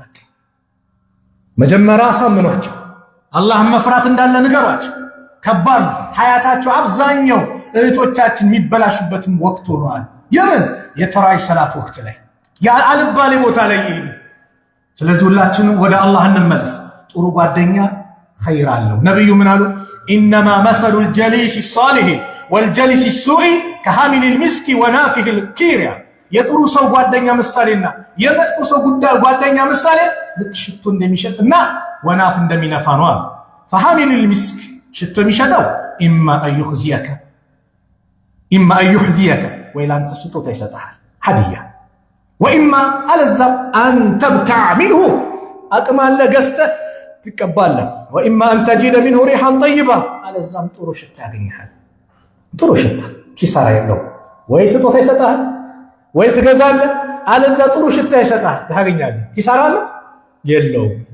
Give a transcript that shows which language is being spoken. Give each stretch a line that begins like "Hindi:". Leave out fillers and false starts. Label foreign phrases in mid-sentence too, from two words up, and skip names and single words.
Amharic: መጀመሪያ አሳምኗቸው፣ አላህን መፍራት እንዳለ ንገሯቸው። ከባድ ሀያታቸው አብዛኛው እህቶቻችን የሚበላሹበትም ወቅት ሆኗል። የምን የተራይ ሰላት ወቅት ላይ አልባሌ ቦታ ላይ ይሄዱ። ስለዚህ ሁላችንም ወደ አላህ እንመለስ። ጥሩ ጓደኛ ኸይር አለው። ነብዩ ምን አሉ?
Arabic: إنما مثل الجليس الصالح والجليس السوء كحامل المسك ونافخ الكير።
Amharic: የጥሩ ሰው ጓደኛ ምሳሌና የመጥፎ ሰው ጓደኛ ምሳሌ ልክ ሽቶ እንደሚሸጥና ወናፍ እንደሚነፋ ነው አሉ።
Arabic: فحامل المسك
Amharic: ሽቶ የሚሸጠው إما
Arabic: أن يحذيك
Amharic: ወይ ላንተ ስጦታ ይሰጣል ሀዲያ፣ ወኢማ አለዛም
Arabic: أن تبتاع منه
Amharic: አቅም አለ ገዝተህ ትቀባለህ፣
Arabic: وإما أن تجد منه ريحا طيبة
Amharic: አለዛም ጥሩ ሽታ ያገኛል። ጥሩ ሽታ ኪሳራ የለው። ወይ ስጦታ ይሰጣል ወይ ትገዛለህ፣ አለዛ ጥሩ ሽታ ይሰጣል ታገኛለህ። ኪሳራ አለ የለው።